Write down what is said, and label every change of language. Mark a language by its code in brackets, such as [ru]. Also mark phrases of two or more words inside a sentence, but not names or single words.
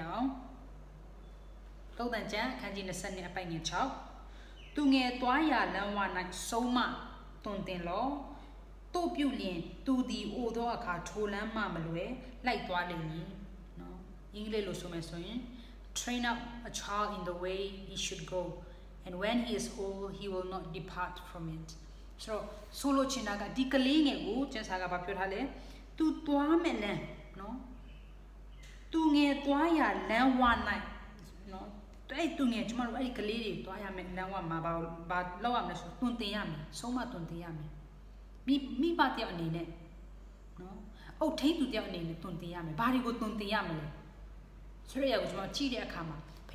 [my] အောင်တုတ်တန်ကြံခန်းကြီး20နှစ်အပိုင်းငယ်6သူငယ်သွားရလမ်းဝ၌ဆုံးမတွင်တင်လောတို့ပြုလျင်သူဒီအိုသောအခါထိုလမ်းမှမလွယ်လိုက်သွားလိမ့်မည်နော်အင်္ဂလိပ်လိုဆိုမယ်ဆိုရင် [en] train up a child in the way he should go and when he is old he will not depart from it [my] so လိုချင်တာက ဒီကလေးငယ်ကိုကျန်စာကဘာပြောထားလဲသူသွားမယ်လမ်းနော်သူငယ်သွားရလမ်းဝ၌နော်အဲ့သူငယ်ကျမတို့အဲ့ဒီကလေးတွေသွားရမယ်လမ်းဝမှာဘာလောက်ရမလဲဆိုတွင်တင်ရမယ်ဆုံးမတွင်တင်ရမယ်မိဘတယောက်အနေနဲ့နော်အုတ်ထိန်သူတယောက်အနေနဲ့တွင်တင်ရမယ်ဘာတွေကိုတွင်တင်ရမလဲဆိုရရကိုကျွန်တော်ကြည့်တဲ့အခါမှာဖ